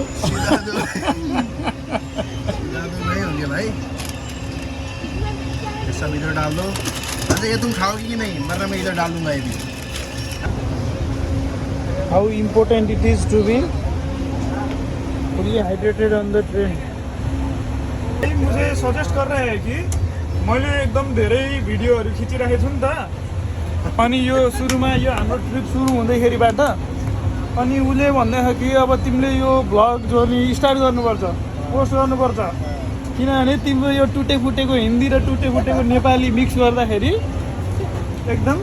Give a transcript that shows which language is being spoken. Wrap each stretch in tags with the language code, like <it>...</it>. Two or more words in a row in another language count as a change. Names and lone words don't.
<hi>सीधा तो नहीं हो गया भाई ये सब इधर डाल दो। अच्छा ये तुम खाओगी कि नहीं वरना मैं इधर डाल दूंगा ये भी।</hi> <en>How important it is to be fully hydrated on the train.</en> <hi>मुझे सजेस्ट कर रहे हैं कि</hi> <ne>मैले एकदम धेरै भिडियोहरू खिचिराखेको छु नि त अनि यो सुरुमा यो हाम्रो ट्रिप सुरु हुँदैखेरिबाट अनि उसले भन्दैछ कि अब तिमीले यो</ne> <en>vlog journey</en> <ne>स्टार्ट गर्नुपर्छ पोस्ट गर्नुपर्छ किनभने तिम्रो यो टुटे फुटेको हिन्दी र टुटे फुटेको नेपाली मिक्स गर्दाखेरि एकदम</ne>